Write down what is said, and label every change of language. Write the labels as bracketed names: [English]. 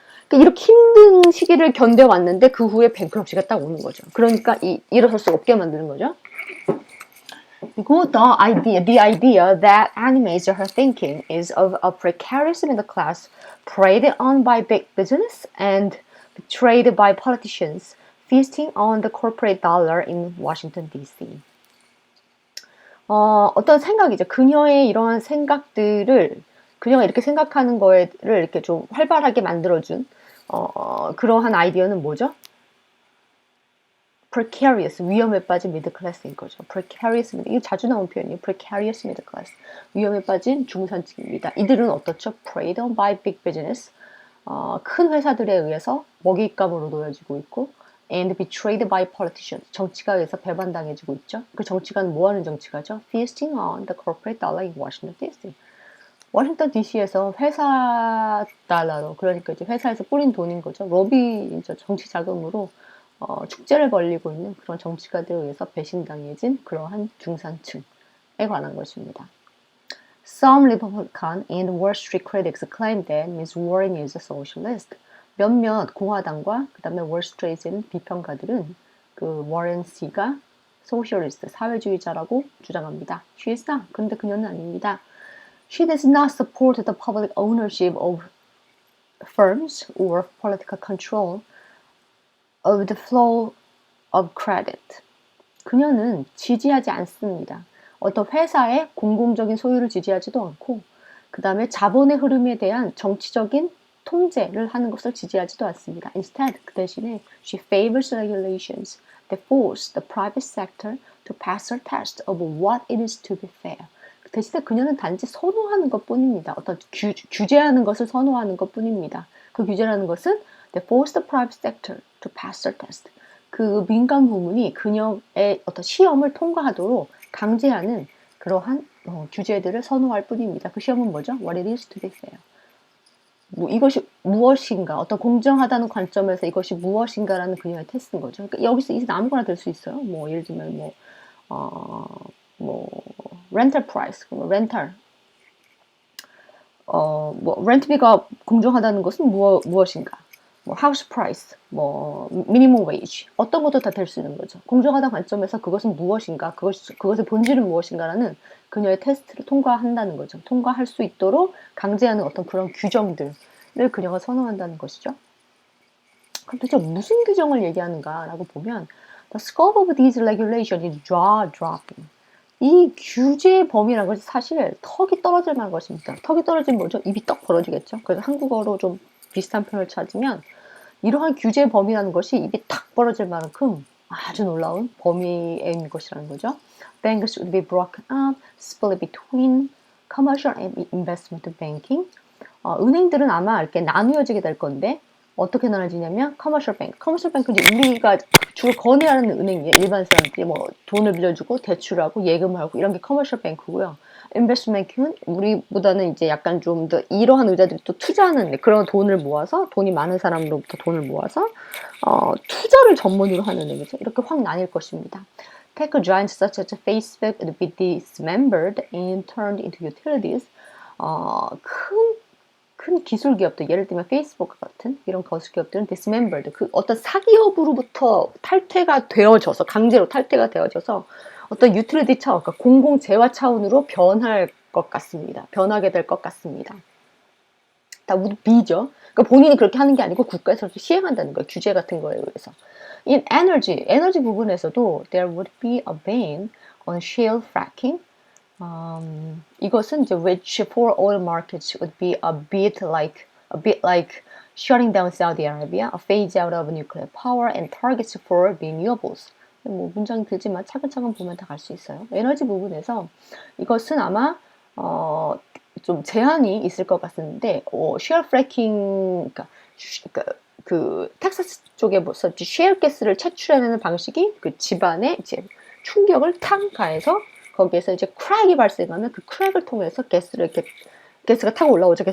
[Korean] 그러니까 이렇게 힘든 시기를 견뎌왔는데 그 후에 bankruptcy가 딱 오는 거죠. 그러니까 일어설 수 없게 만드는 거죠. [English] 그리고 the idea that animates her thinking is of a precarious middle class preyed on by big business and betrayed by politicians feasting on the corporate dollar in Washington, D.C. [Korean] 어떤 생각이죠. 그녀의 이러한 생각들을, 그녀가 이렇게 생각하는 거를 이렇게 좀 활발하게 만들어준 그러한 아이디어는 뭐죠? precarious, 위험에 빠진 미들 클래스인 거죠. precarious, 이거 자주 나온 표현이에요. precarious middle class, 위험에 빠진 중산층입니다. 이들은 어떻죠? [English] preyed on by big business, [Korean] 큰 회사들에 의해서 먹잇감으로 놓여지고 있고, [English] and betrayed by politicians, [Korean] 정치가에 의해서 배반당해지고 있죠. 그 정치가는 뭐 하는 정치가죠? [English] feasting on the corporate dollar in Washington, D.C. [Korean] 워싱턴 DC에서 회사 달러로, 그러니까 이제 회사에서 뿌린 돈인 거죠. 로비죠. 정치 자금으로 축제를 벌리고 있는 그런 정치가들에 의해서 배신당해진 그러한 중산층에 관한 것입니다. [English] Some Republican and Wall Street critics claim that Ms. Warren is a socialist. [Korean] 몇몇 공화당과 그 다음에 월스트리트의 비평가들은 그 워렌 씨가 소셜리스트, 사회주의자라고 주장합니다. [English] She is not. [Korean] 근데 그녀는 아닙니다. [English] She does not support the public ownership of firms or political control of the flow of credit. [Korean] 그녀는 지지하지 않습니다. 어떤 회사의 공공적인 소유를 지지하지도 않고 그 다음에 자본의 흐름에 대한 정치적인 통제를 하는 것을 지지하지도 않습니다. [English] Instead, [Korean] 그 대신에 [English] she favors regulations that force the private sector to pass a test of what it is to be fair. [Korean] 그 대신에 그녀는 단지 선호하는 것뿐입니다. 어떤 규제하는 것을 선호하는 것뿐입니다. 그 규제라는 것은 [English] they force the private sector to pass a test. [Korean] 그 민간 부문이 그녀의 어떤 시험을 통과하도록 강제하는 그러한 규제들을 선호할 뿐입니다. 그 시험은 뭐죠? [English] What it is to be fair. [Korean] 뭐 이것이 무엇인가, 어떤 공정하다는 관점에서 이것이 무엇인가라는 그녀의 테스트인 거죠. 그러니까 여기서 아무거나 될 수 있어요. 뭐 예를 들면 뭐 렌탈 프라이스, 렌탈, 뭐 렌트비가 공정하다는 것은 무엇인가? 뭐 하우스 프라이스, 뭐 미니멈 웨이지, 어떤 것도 다 될 수 있는 거죠. 공정하다는 관점에서 그것은 무엇인가, 그것의 본질은 무엇인가라는 그녀의 테스트를 통과한다는 거죠. 통과할 수 있도록 강제하는 어떤 그런 규정들을 그녀가 선호한다는 것이죠. 그럼 도대체 무슨 규정을 얘기하는가라고 보면 [English] The scope of these regulations is jaw-dropping. [Korean] 이 규제의 범위라는 것이 사실 턱이 떨어질 만한 것입니다. 턱이 떨어지면 뭐죠? 입이 떡 벌어지겠죠. 그래서 한국어로 좀 비슷한 표현을 찾으면 이러한 규제 범위라는 것이 입이 탁 벌어질 만큼 아주 놀라운 범위에 있는 것이라는 거죠. [English] Banks would be broken up, split between commercial and investment banking. [Korean] 은행들은 아마 이렇게 나누어지게 될 건데 어떻게 나눠지냐면 커머셜 뱅크. 커머셜 뱅크는 이제 우리가 주로 거래하는 은행이에요. 일반 사람들이 뭐 돈을 빌려주고 대출하고 예금하고 이런 게 커머셜 뱅크고요. 인베스트먼트 뱅크는 우리보다는 이제 약간 좀 더 이러한 의자들이 또 투자하는 그런 돈을 모아서 돈이 많은 사람으로부터 돈을 모아서 투자를 전문으로 하는 거죠. 이렇게 확 나뉠 것입니다. [English] Tech giants such as Facebook would be dismembered and turned into utilities. [Korean] 큰 기술 기업들, 예를 들면 페이스북 같은 이런 거수 기업들은 dismembered, 그 어떤 사기업으로부터 탈퇴가 되어져서 강제로 탈퇴가 되어져서 어떤 유틸리티 차원, 그러니까 공공 재화 차원으로 변할 것 같습니다. 변하게 될 것 같습니다. 다 would be죠. 그러니까 본인이 그렇게 하는 게 아니고 국가에서 시행한다는 거예요. 규제 같은 거에 의해서. [English] In [Korean] 에너지 부분에서도 [English] there would be a ban on shale fracking. [Korean] 이것은 이제 [English] which for oil markets would be a bit like shutting down Saudi Arabia, a phase out of nuclear power and targets for renewables. [Korean] 뭐 문장이 길지만 차근차근 보면 다 갈 수 있어요. 에너지 부분에서 이것은 아마 좀 제한이 있을 것 같은데, 쉐어 프래킹, 그러니까 그 텍사스 쪽에서 쉐어 가스를 채취하는 방식이 그 집안에 이제 충격을 탕 가해서 거기에서 이제 크랙이 발생하면 그 크랙을 통해서 가스가 타고 올라오죠.